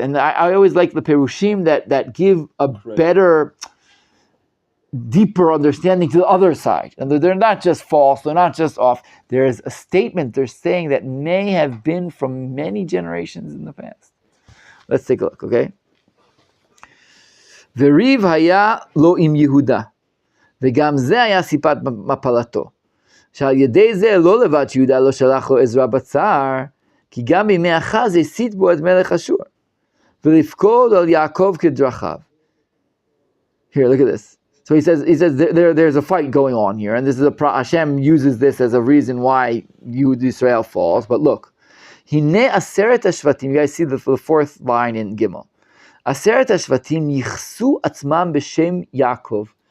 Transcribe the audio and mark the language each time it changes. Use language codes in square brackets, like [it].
[en] And I always like the Perushim that give a better, deeper understanding to the other side. And they're not just false, they're not just off. There's a statement they're saying that may have been from many generations in the past. Let's take a look, okay? [he] V'riv haya lo im Yehuda, v'gam ze haya sipat mapalato, שעל ידי זה לא לבד שיהודה לא שלח לו עזרה בצער, כי גם בימי אחז הסית בו את מלך אשור, ולפקוד על יעקב כדרכיו. [en] Here, look at this. So he says there's a fight going on here, and this is Hashem uses this as a reason why Israel falls. But look, [he] Hine aseret hashvatim. [en] You guys see the fourth line in Gimel. [he] Aseret hashvatim yichsu atzmam b'shem Yaakov.